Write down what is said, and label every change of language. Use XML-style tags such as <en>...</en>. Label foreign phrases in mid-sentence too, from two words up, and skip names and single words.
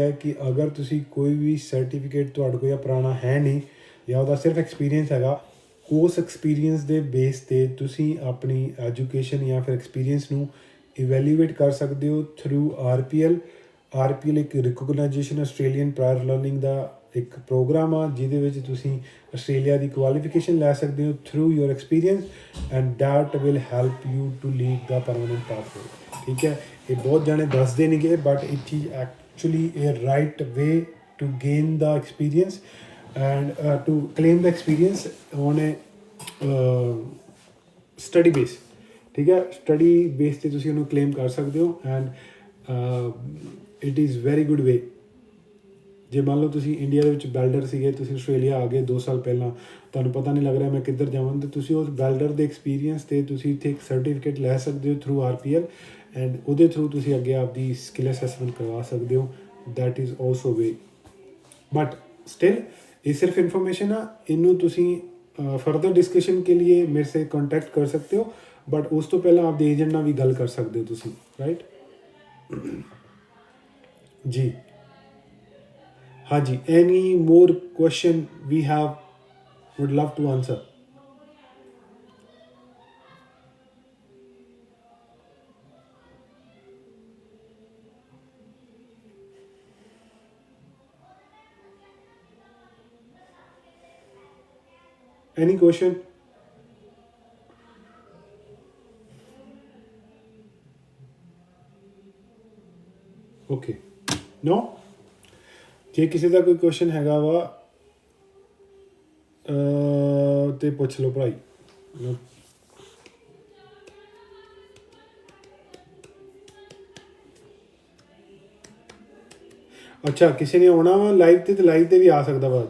<pa>ਹੈ ਕਿ ਅਗਰ ਤੁਸੀਂ ਕੋਈ ਵੀ ਸਰਟੀਫਿਕੇਟ ਤੁਹਾਡੇ ਕੋਲ ਪੁਰਾਣਾ ਹੈ ਨਹੀਂ, ਜਾਂ ਉਹਦਾ ਸਿਰਫ ਐਕਸਪੀਰੀਅੰਸ ਹੈਗਾ, ਉਸ ਐਕਸਪੀਰੀਅੰਸ ਦੇ ਬੇਸ 'ਤੇ ਤੁਸੀਂ ਆਪਣੀ ਐਜੂਕੇਸ਼ਨ ਜਾਂ ਫਿਰ ਐਕਸਪੀਰੀਅੰਸ ਨੂੰ ਇਵੈਲੂਏਟ ਕਰ ਸਕਦੇ ਹੋ ਥਰੂ RPL ਇੱਕ</pa> <en>Recognition Australian Prior Learning</en> <pa>ਦਾ ਇੱਕ ਪ੍ਰੋਗਰਾਮ ਆ, ਜਿਹਦੇ ਵਿੱਚ ਤੁਸੀਂ ਆਸਟ੍ਰੇਲੀਆ ਦੀ ਕੁਆਲੀਫਿਕੇਸ਼ਨ ਲੈ ਸਕਦੇ ਹੋ</pa> <en>through your experience, and that will help you to lead the permanent pathway,</en> <pa>ਠੀਕ ਹੈ। ਇਹ ਬਹੁਤ ਜਾਣੇ ਦੱਸਦੇ ਨਹੀਂ ਗਏ, ਬਟ ਇਹ ਚੀਜ਼</pa> <en>actually a right way to gain the experience and to claim the experience on a study base.</en> <pa>ਠੀਕ ਹੈ,</pa> <en>study base</en> <pa>'ਤੇ ਤੁਸੀਂ ਉਹਨੂੰ ਕਲੇਮ ਕਰ ਸਕਦੇ ਹੋ</pa> <en>and it is very good way.</en> <pa>ਜੇ ਮੰਨ ਲਓ ਤੁਸੀਂ ਇੰਡੀਆ ਦੇ ਵਿੱਚ ਵੈਲਡਰ ਸੀਗੇ, ਤੁਸੀਂ ਆਸਟ੍ਰੇਲੀਆ ਆ ਗਏ 2 ਸਾਲ ਪਹਿਲਾਂ, ਤੁਹਾਨੂੰ ਪਤਾ ਨਹੀਂ ਲੱਗ ਰਿਹਾ ਮੈਂ ਕਿੱਧਰ ਜਾਵਾਂ, ਤਾਂ ਤੁਸੀਂ ਉਸ ਵੈਲਡਰ ਦੇ ਐਕਸਪੀਰੀਅੰਸ 'ਤੇ ਤੁਸੀਂ ਇੱਥੇ ਇੱਕ ਸਰਟੀਫਿਕੇਟ ਲੈ ਸਕਦੇ ਹੋ ਥਰੂ RPL ਐਂਡ ਉਹਦੇ ਥਰੂ ਤੁਸੀਂ ਅੱਗੇ ਆਪਦੀ</pa> <en>skill assessment</en> <pa>ਕਰਵਾ ਸਕਦੇ ਹੋ।</pa> <en>that is also way, but still</en> <hi>ये सिर्फ इन्फॉर्मेशन है,</hi> <pa>ਇਨੂੰ ਤੁਸੀ</pa> <en>further discussion</en> <hi>के लिए मेरे से कॉन्टैक्ट कर सकते हो, बट उस तो पहले आप एजेंट</hi> <pa>ਨਾਲ ਭੀ ਗਲ</pa> <hi>कर सकते हो तुसी, राइट जी। हाँ जी,</hi> <en>any more question we have would love to answer. Any question? Okay. No?</en> <pa>ਜੇ ਕਿਸੇ ਦਾ ਕੋਈ ਕੁਐਸਚਨ ਹੈਗਾ ਵਾ ਤੇ ਪੁੱਛ ਲਓ ਭਾਈ। ਅੱਛਾ, ਕਿਸੇ ਨੇ ਆਉਣਾ ਵਾ ਲਾਈਵ ਤੇ ਲਾਈਵ ਤੇ ਵੀ ਆ ਸਕਦਾ ਵਾ।</pa>